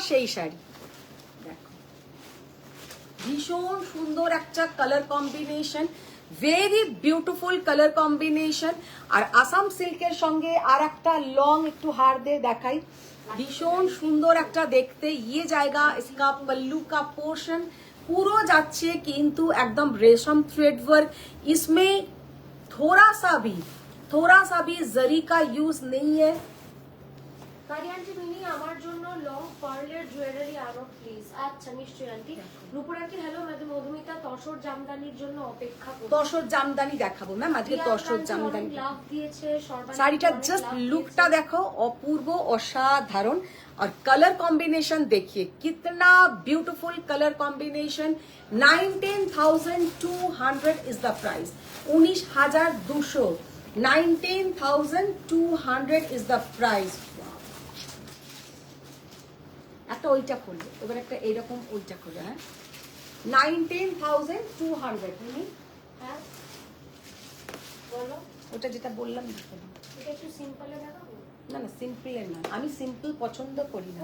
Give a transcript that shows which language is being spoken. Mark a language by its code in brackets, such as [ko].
[bn] শাড়ি দেখো ভীষণ সুন্দর একটা colour combination very beautiful colour combination আর আসাম সিল্কের সঙ্গে আর একটা লং একটু হার দিয়ে দেখাই ভীষণ সুন্দর একটা দেখতে ইয়ে জায়গা [hi] इसका पल्लू का पोर्शन [bn] পুরো যাচ্ছে কিন্তু একদম রেশম থ্রেড ওয়ার্ক [hi] इसमें थोड़ा सा भी जरी का यूज नहीं है [bn] কারি আন্টি মিনি আমার জন্য লং পার্লের জুয়েলারি আরো প্লিজ আচ্ছা নিশ্চয়ই aunty রূপর aunty hello madam Madhumita tussar জামদানির জন্য অপেক্ষা করছি তসর জামদানি দেখাবো ম্যাম আজকে তসর জামদানি লাভ দিয়েছে সর্বাণী শাড়িটা জাস্ট লুকটা দেখো অপূর্ব অসাধারণ [hi] और कलर कॉम्बिनेशन देखिए कितना beautiful colour combination 19200 is the price 19200 19200 is the price [bn] একটা ওইটা করলে, এবার একটা এইরকম ওইটা করে, হ্যাঁ 19,200 মিনি। হ্যাঁ বলো, ওটা যেটা বললাম এটা একটু সিম্পলে দেখাবো। না না সিম্পলের না, আমি সিম্পল পছন্দ করি না,